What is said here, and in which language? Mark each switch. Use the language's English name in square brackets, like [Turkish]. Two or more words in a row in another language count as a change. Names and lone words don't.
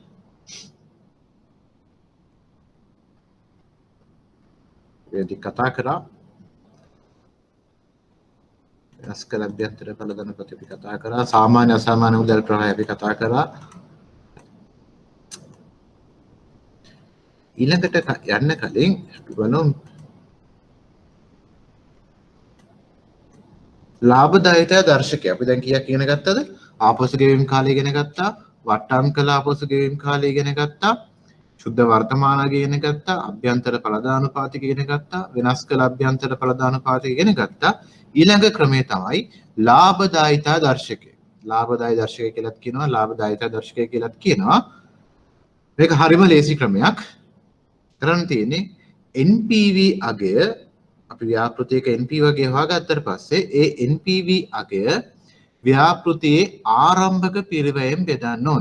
[Sinhala] ඒදි කතා කරා අස්කල අභ්‍යන්තර බලධන ප්‍රති අපි කතා කරා සාමාන්‍ය අසාමාන්‍ය මුදල් ප්‍රවාහය අපි කතා කරා ඊළඟට යන්න කලින් අපි බලමු ලාභදායීතා දර්ශකය අපි දැන් කීයක් ඉගෙන ගත්තද ආපසු ගෙවීම් කාලය ඉගෙන ගත්තා වට්ටම් ආපසු ගෙවීම් කාලය ඉගෙන ගත්තා ශුද්ධ වර්තමාන इගෙන ගත්තා අභ්‍යන්තර ඵලදානුපාතික ඉගෙන ගත්තා වෙනස් කළ අභ්‍යන්තර ඵලදානුපාතික ඉගෙන ගත්තා ඊළඟ ක්‍රමය තමයි ලාභදායිතා දර්ශකය ලාභදායි දර්ශකය කියලාත් කියනවා ලාභදායිතා දර්ශකය කියලාත් කියනවා මේක හරිම ලේසි ක්‍රමයක් කරන්න තියෙන්නේ NPV අගය අපි ව්‍යාපෘතියක NPV අගය හොයාගත්තට පස්සේ ඒ NPV අගය ව්‍යාපෘතියේ ආරම්භක පිරිවැයෙන් බෙදන්න ඕනේ.